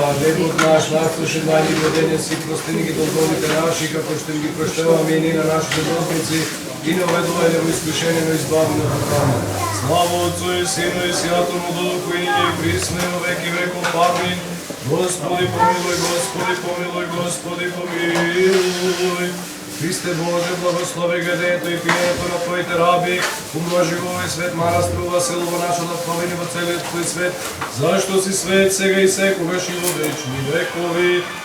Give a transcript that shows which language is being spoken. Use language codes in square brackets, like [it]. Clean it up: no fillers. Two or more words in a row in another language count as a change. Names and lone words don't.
[mk] Хлебот наш насушен најни денес и прости ни ги долговите наши, како што ги проштеваме и ние на нашите должници, и не уведувај во искушение, но избави нас од зла. [cu] Слава Отцу и Сину и Святому Духу, и није присме во веки веков. Амин. Господи помилуј, Господи помилуј, Господи помилуј. [mk] Христе Боже, благослови гадењето и пиењето на Твоите раби, умножи во овој свет манастир Василово нашата повини во целиот Твој свет, зашто си свет сега и секогаш и во вечни векови.